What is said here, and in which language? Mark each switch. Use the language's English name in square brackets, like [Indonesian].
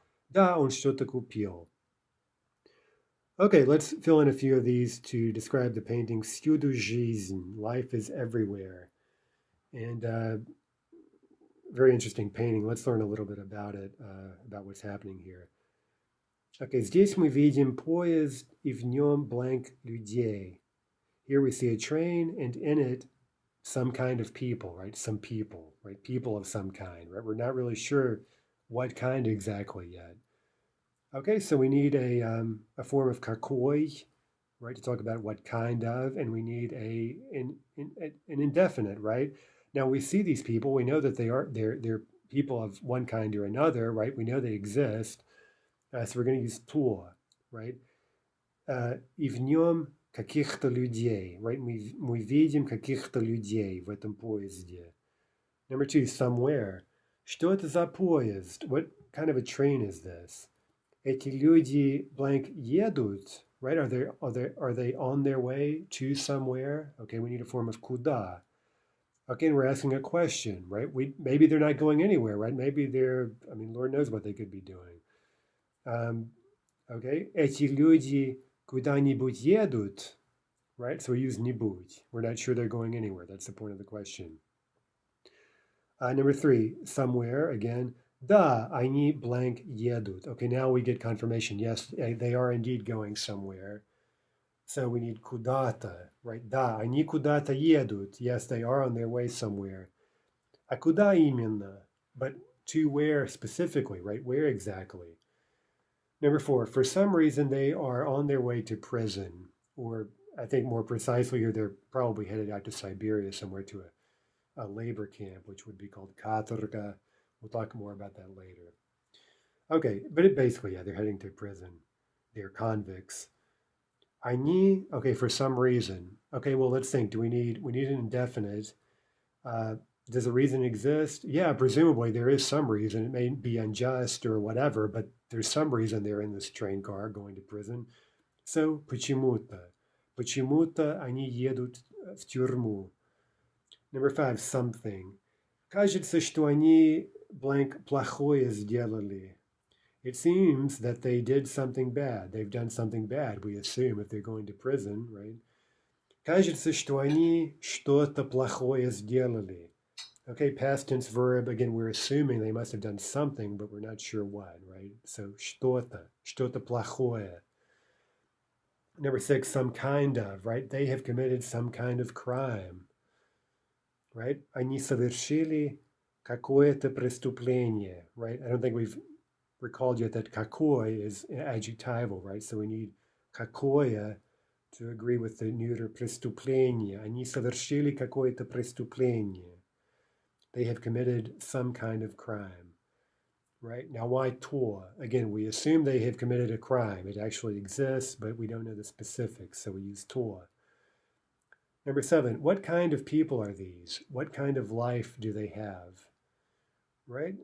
[Russian] Да, он что-то купил. [English] Okay, let's fill in a few of these to describe the painting Всюду жизнь, life is everywhere. And very interesting painting. Let's learn a little bit about it, about what's happening here. Okay, [Russian] здесь мы видим поезд, и в нем blank людей. [English] Here we see a train, and in it, some kind of people, right? Some people, right? People of some kind, right? We're not really sure what kind exactly yet. Okay, so we need a form of какой, right, to talk about what kind of, and we need an indefinite, right? Now we see these people, we know that they're people of one kind or another, right? We know they exist, so we're going to use то, right? [Russian] И в нем каких-то людей, [English] right? [Russian] Мы видим каких-то людей в этом поезде. [English] Number two, somewhere. [Russian] Что это за поезд? [English] What kind of a train is this? [Russian] Эти люди blank едут, [English] right? Are they on their way to somewhere? Okay, we need a form of куда. Okay, and we're asking a question, right? Maybe they're not going anywhere, right? Maybe Lord knows what they could be doing. Okay, [Russian] эти люди куда-нибудь едут, [English] right? So we use нибудь. We're not sure they're going anywhere. That's the point of the question. Number three, somewhere, again. [Russian] Да, они blank едут. [English] Okay, now we get confirmation. Yes, they are indeed going somewhere. So we need куда-то, right? [Russian] Да, они куда-то едут. [English] Yes, they are on their way somewhere. [Russian] А куда именно? [English] But to where specifically, right? Where exactly? Number four, for some reason they are on their way to prison, or I think more precisely, they're probably headed out to Siberia somewhere to a labor camp, which would be called katorga. We'll talk more about that later. Okay, but basically, yeah, they're heading to prison. They're convicts. Они, okay, for some reason. Okay, well, let's think. We need an indefinite. Does a reason exist? Yeah, presumably there is some reason. It may be unjust or whatever, but there's some reason they're in this train car going to prison. [Russian] So, почему-то. Почему-то они едут в тюрьму. [English] Number five, something. [Russian] Кажется, что они blank плохое сделали. [English] It seems that they did something bad. They've done something bad, we assume, if they're going to prison, right? [Russian] Кажется, что они что-то плохое сделали. [English] Okay, past tense verb. Again, we're assuming they must have done something, but we're not sure what, right? So, что-то плохое. Number six, some kind of, right? They have committed some kind of crime, right? [Russian] Они совершили какое-то преступление, [English] right? I don't think we've recalled yet that какой is adjectival, right? So we need какое to agree with the neuter преступление. [Russian] Они совершили какое-то преступление. [English] They have committed some kind of crime, right? Now, why то? Again, we assume they have committed a crime. It actually exists, but we don't know the specifics, so we use то. Number 7, what kind of people are these? What kind of life do they have? Right?